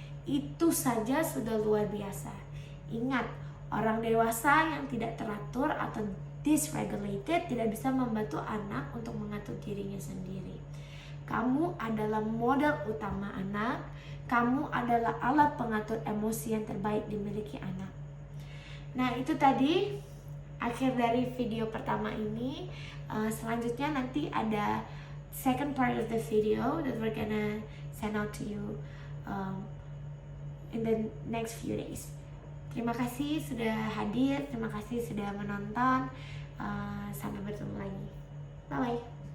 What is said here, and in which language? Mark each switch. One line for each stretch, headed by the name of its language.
Indonesian: Itu saja sudah luar biasa. Ingat, orang dewasa yang tidak teratur atau dysregulated tidak bisa membantu anak untuk mengatur dirinya sendiri. Kamu adalah model utama anak. Kamu adalah alat pengatur emosi yang terbaik dimiliki anak. Nah, itu tadi akhir dari video pertama ini. Selanjutnya nanti ada
English: second part of the video that we're gonna send out to you in the next few days.
Indonesian: Terima kasih sudah hadir, terima kasih sudah menonton. Sampai bertemu lagi. Bye bye.